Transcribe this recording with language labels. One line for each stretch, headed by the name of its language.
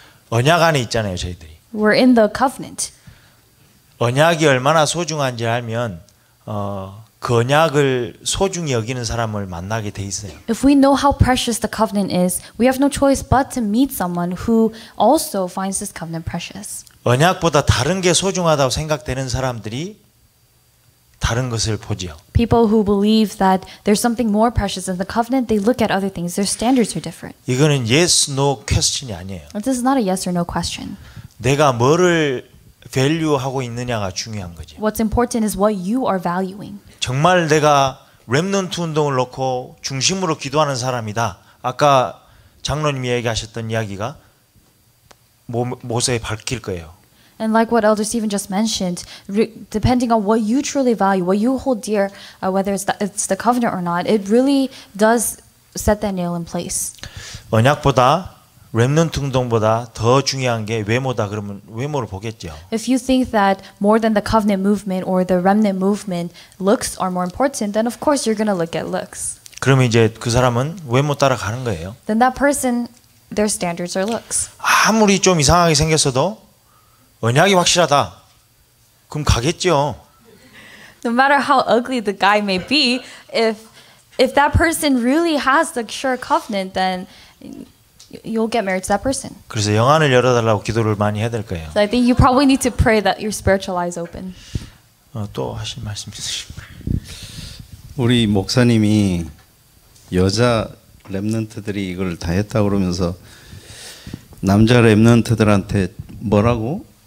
Korean: 언약 안에 있잖아요, 저희들이.
English: We're in the covenant.
Korean: 언약이 얼마나 소중한지 알면 그 언약을 소중히 여기는 사람을 만나게 돼 있어요.
English: If we know how precious the covenant is, we have no choice but to meet someone who also finds this covenant precious.
Korean: 언약보다 다른 게 소중하다고 생각되는 사람들이 다른 것을 보지요.
English: People who believe that there's something more precious in the covenant, they look at other things. Their standards are different.
Korean: 이거는
English: yes, no question
Korean: 이 아니에요.
English: This is not a yes or no question.
Korean: 내가 뭐를 value하고 있느냐가 중요한 거지.
English: What's important is what you are valuing.
Korean: 정말 내가 렘넌트 운동을 놓고 중심으로 기도하는 사람이다. 아까 장로님이 얘기하셨던 이야기가 모세에 밝힐 거예요.
English: And like what Elder Stephen just mentioned, depending on what you truly value, what you hold dear, whether it's the covenant or not, it really does set that nail in place.
Korean: 언약보다 렘넌트 운동보다 더 중요한 게 외모다 그러면 외모를 보겠죠.
English: If you think that more than the covenant movement or the remnant movement, looks are more important, then of course you're going to look at looks.
Korean: 그러면 이제 그 사람은 외모 따라 가는 거예요.
English: Then that person, their standards are looks.
Korean: 아무리 좀 이상하게 생겼어도 언약이 확실하다. 그럼 가겠죠.
English: No matter how ugly the guy may be, if that person really has the sure covenant, then you'll get married to that person.
Korean: 그래서 영안을 열어달라고 기도를 많이 해야 될 거예요.
English: So I think you probably need to pray that your spiritual eyes open.
Korean: 또 하실 말씀 있으십니까? 우리 목사님이 여자 렘넌트들이 이걸 다 했다 그러면서 남자 렘넌트들한테 뭐라고?